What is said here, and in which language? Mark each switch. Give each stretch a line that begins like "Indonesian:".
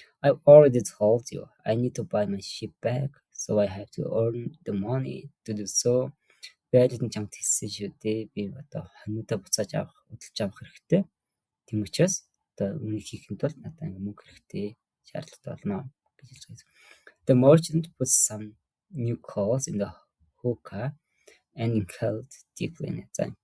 English: I've already told you I need to buy my ship back, so I have to earn the money to do so.
Mongolian: Байдлын чамд хэлсэн шүү дээ. Би одоо хоньудаа буцааж авах, хөдөлж авах хэрэгтэй. Тийм учраас одоо үнийг хийхэд бол надад мөнгө хэрэгтэй, шаардлагатай болно гэж хэлж байгаа.
English: The merchant put some new coals in the hookah and inhaled deeply in it.